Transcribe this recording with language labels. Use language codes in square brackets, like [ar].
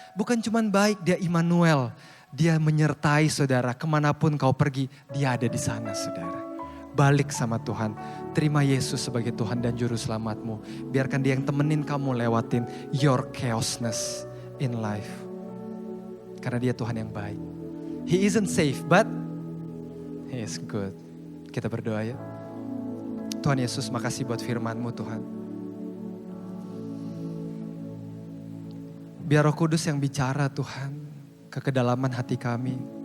[id] Bukan cuma baik, dia Immanuel. Dia menyertai saudara kemanapun kau pergi. Dia ada di sana saudara. Balik sama Tuhan. Terima Yesus sebagai Tuhan dan Juru Selamatmu. Biarkan dia yang temenin kamu lewatin [en] your chaosness in life. [id] Karena dia Tuhan yang baik. [en] He isn't safe, but He is good. [id] Kita berdoa ya. Tuhan Yesus, makasih buat firman-Mu Tuhan. Biar Roh Kudus yang bicara Tuhan ke kedalaman hati kami.